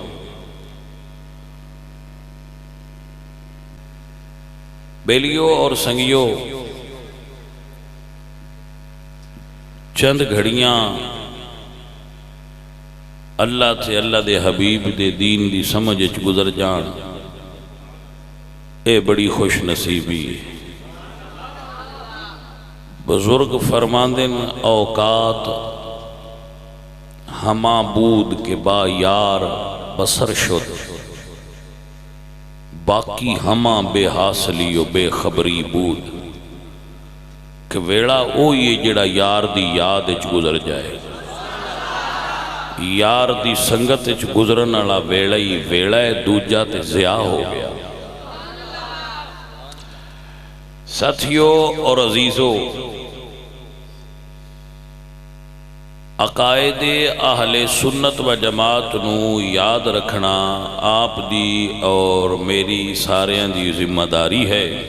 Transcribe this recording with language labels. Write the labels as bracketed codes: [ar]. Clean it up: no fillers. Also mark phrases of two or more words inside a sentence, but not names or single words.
[pa] بیلیوں اور سنگیوں، چند گھڑیاں اللہ تے اللہ دے حبیب دے دین دی سمجھ گزر جان، اے بڑی خوش نصیبی۔ [fa] بزرگ فرماندن اوقات ہما بود کے با یار بسر شد، باقی ہما بے حاصلی و بے خبری بود، [pa] کہ ویڑا او یہ جڑا یار دی یاد اچ گزر جائے، یار دی سنگت اچ گزرن والا ویڑا ہی ویڑا ہے، دوجا تے ضیاء ہو گیا۔ [ur] ساتھیوں اور عزیزوں، [pa] عقائد اہل سنت و جماعت نو یاد رکھنا آپ دی اور میری ساریاں دی ذمہ داری ہے۔